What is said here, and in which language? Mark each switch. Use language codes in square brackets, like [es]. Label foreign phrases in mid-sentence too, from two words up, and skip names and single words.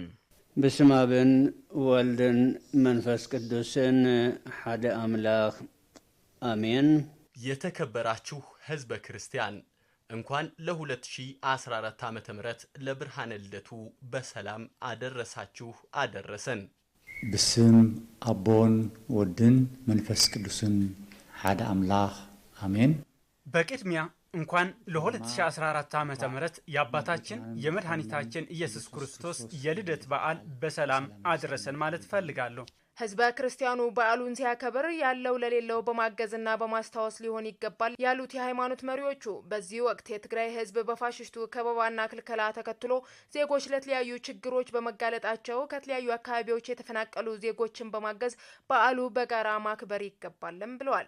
[gez] በስመ አብ ወወልድ መንፈስ ቅዱስን ሓደ አምላክ አሜን። [am] የተከበራችሁ ህዝበ ክርስቲያን እንኳን ለ2014 ዓመተ ምህረት ለብርሃነ ልደቱ በሰላም አደረሳችሁ አደረሰን። [ti] በስም አቦን ወድን መንፈስ ቅዱስን ሓደ አምላክ አሜን። [am] በቅድሚያ እንኳን ለ2014 ዓመተ ምህረት ያባታችን የመድኃኒታችን ኢየሱስ ክርስቶስ የልደት በዓል በሰላም አደረሰን ማለት ፈልጋለሁ። ህዝበ ክርስቲያኑ በዓሉን ሲያከብር ያለው ለሌለው በማገዝና በማስተዋወስ ሊሆን ይገባል ያሉት የሃይማኖት መሪዎቹ በዚህ ወቅት የትግራይ ህዝብ በፋሽስቱ ከበባና ክልከላ ተከትሎ ዜጎች ለተለያዩ ችግሮች በመጋለጣቸው ከተለያዩ አካባቢዎች የተፈናቀሉ ዜጎችን በማገዝ በዓሉ በጋራ ማክበር ይገባልም ብለዋል።